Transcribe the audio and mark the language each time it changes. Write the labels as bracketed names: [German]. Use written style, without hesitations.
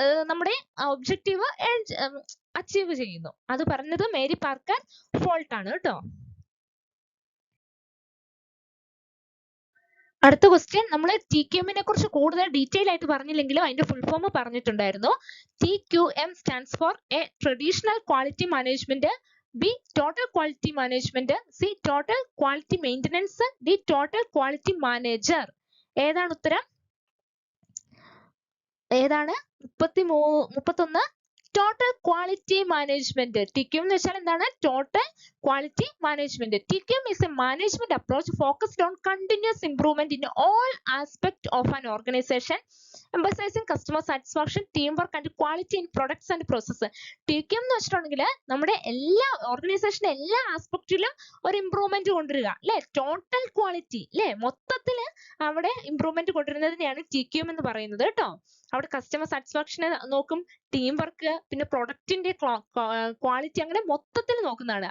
[Malayalam] നമ്മുടെ objective achieve ചെയ്യുന്നു. അത് പറഞ്ഞത് മേരി പാർക്കർ ഫോൾട്ട് ആണ് കേട്ടോ. അടുത്ത ക്വസ്റ്റ്യൻ, നമ്മൾ TQM നെ കുറിച്ച് കൂടുതൽ ഡീറ്റെയിൽ ആയിട്ട് പറഞ്ഞില്ലെങ്കിലും അതിന്റെ ഫുൾ ഫോം പറഞ്ഞിട്ടുണ്ടായിരുന്നു. [English] TQM stands for a traditional quality management, B total quality management, C total quality maintenance, D total quality manager. [Malayalam] ഏതാണ് ഉത്തരം? [English] ഏതാണ്? 31 total quality management. [Malayalam] TQM എന്ന് വെച്ചാൽ എന്താണ്? [English] Total quality management. TQM is a management approach focused on continuous improvement in all aspects of an organization, emphasizing customer satisfaction, teamwork and quality in products and processes. [Malayalam] TQM എന്ന് വെച്ചിട്ടുണ്ടെങ്കിൽ നമ്മുടെ എല്ലാ ഓർഗനൈസേഷന്റെ എല്ലാ ആസ്പെക്റ്റിലും ഒരു ഇംപ്രൂവ്മെന്റ് കൊണ്ടുവരിക, അല്ലെ? ടോട്ടൽ ക്വാളിറ്റി, അല്ലെ? മൊത്തത്തില് അവിടെ ഇംപ്രൂവ്മെന്റ് കൊണ്ടുവരുന്നതിനെയാണ് TQM എന്ന് പറയുന്നത് കേട്ടോ. അവിടെ കസ്റ്റമർ സാറ്റിസ്ഫാക്ഷൻ നോക്കും, ടീം വർക്ക്, പിന്നെ പ്രൊഡക്റ്റിന്റെ ക്വാളിറ്റി, അങ്ങനെ മൊത്തത്തിൽ നോക്കുന്നതാണ്.